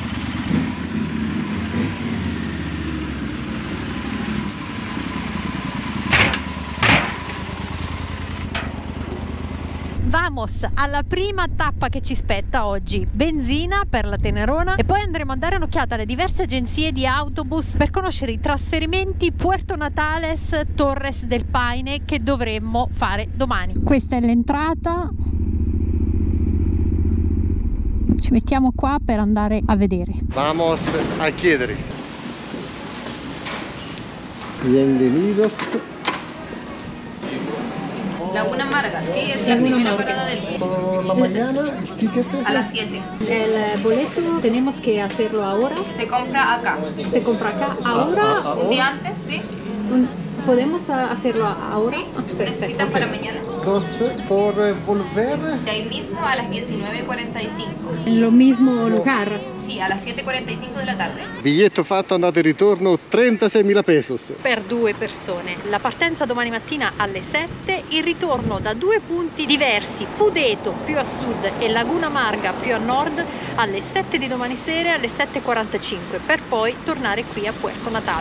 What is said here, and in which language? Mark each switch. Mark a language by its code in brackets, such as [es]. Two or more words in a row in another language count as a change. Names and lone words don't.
[it] Vamos alla prima tappa che ci spetta oggi, benzina per la Tenerona, e poi andremo a dare un'occhiata alle diverse agenzie di autobus per conoscere i trasferimenti Puerto Natales Torres del Paine che dovremmo fare domani. Questa è l'entrata, ci mettiamo qua per andare a vedere. [es] Vamos a chiedere. Bienvenidos. Laguna Amarga, sí, es la primera parada del día. Por la mañana, A las 7. El boleto tenemos que hacerlo ahora. Se compra acá. Se compra acá ahora. Un día antes, sí. ¿Podemos hacerlo ahora? Sí. ¿Necesitan para mañana? Dos por volver. De ahí mismo a las 19:45. En lo mismo lugar. Sí, a las 7:45 de la tarde. [it] Biglietto fatto andata e ritorno 36.000 pesos. Per due persone. La partenza domani mattina alle 7, il ritorno da due punti diversi, Pudeto più a sud e Laguna Amarga più a nord, alle 7 di domani sera alle 7:45, per poi tornare qui a Puerto Natales.